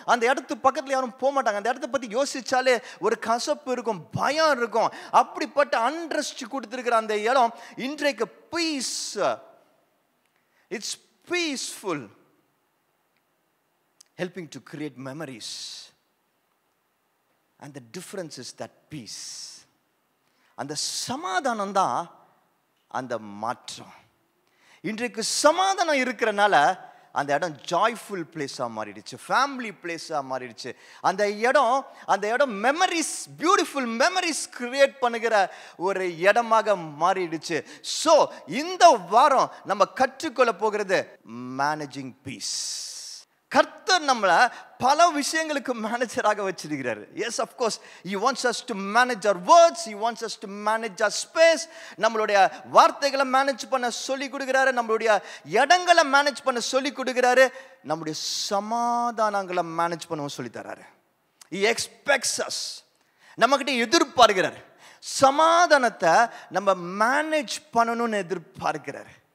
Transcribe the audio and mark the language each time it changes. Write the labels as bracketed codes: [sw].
[ta] அந்த இடத்து பக்கத்தில் யாரும் போக மாட்டாங்க. அந்த இடத்த பற்றி யோசிச்சாலே ஒரு கசப்பு இருக்கும், பயம் இருக்கும். அப்படிப்பட்ட அண்ட்ரஸ்ட் கொடுத்துருக்கிற அந்த இடம் இன்றைக்கு piece, [en] It's peaceful, helping to create memories. And the difference is that peace. [ta] அந்த சமாதானம் தான் அந்த மாற்றம். இன்றைக்கு சமாதானம் இருக்கிறனால அந்த இடம் ஜாய்ஃபுல் பிளேஸாக மாறிடுச்சு, ஃபேமிலி பிளேஸாக மாறிடுச்சு. அந்த இடம் மெமரிஸ், பியூட்டிஃபுல் மெமரிஸ் கிரியேட் பண்ணுகிற ஒரு இடமாக மாறிடுச்சு. ஸோ இந்த வாரம் நம்ம கற்றுக்கொள்ள போகிறது மேனேஜிங் பீஸ். கர்த்தர் நம்மளை பல விஷயங்களுக்கு மேனேஜராக வச்சிருக்கிறாரு. [en] Yes, of course he wants us to manage our words, he wants us to manage our space. [ta] நம்மளுடைய வார்த்தைகளை மேனேஜ் பண்ண சொல்லி கொடுக்கிறாரு, நம்மளுடைய இடங்களை மேனேஜ் பண்ண சொல்லி கொடுக்கிறாரு, நம்மளுடைய சமாதானங்களை மேனேஜ் பண்ணவும் சொல்லி தராரு. [en] he expects us, [ta] நம்மகிட்ட எதிர்பார்க்கிறார் சமாதானத்தை நம்ம மேனேஜ் பண்ணணும்னு எதிர்பார்க்கிறாரு.